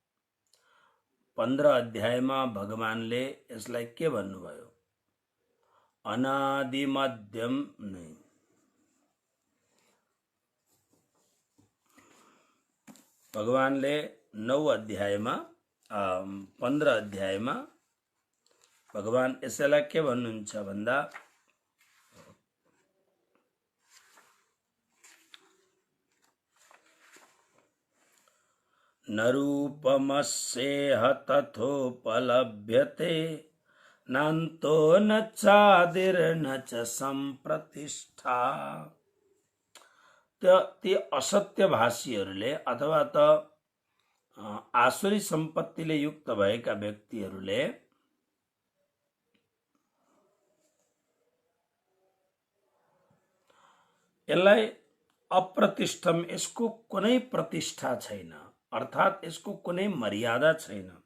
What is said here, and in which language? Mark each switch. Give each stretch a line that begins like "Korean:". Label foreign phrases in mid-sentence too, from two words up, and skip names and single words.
Nepali: 15 अध्यायमा भगवानले यसलाई के भन्नुभयो, अनादि मध्यम नै। भगवानले 15 अध्यायमा भगवान यसैलाई के भन्नुहुन्छ भन्दा
Sanskrit: न रूपमस्येह तथोपलभ्यते नान्तो न चादिर्न च सम्प्रतिष्ठा।
Nepali: ती असत्य भाषीहरूले अथवा त आसुरी सम्पत्तिले युक्त भएका व्यक्तिहरूले यसलाई अप्रतिष्ठम, यसको कुनै प्रतिष्ठा छैन, अर्थात यसको कुनै मर्यादा छैन।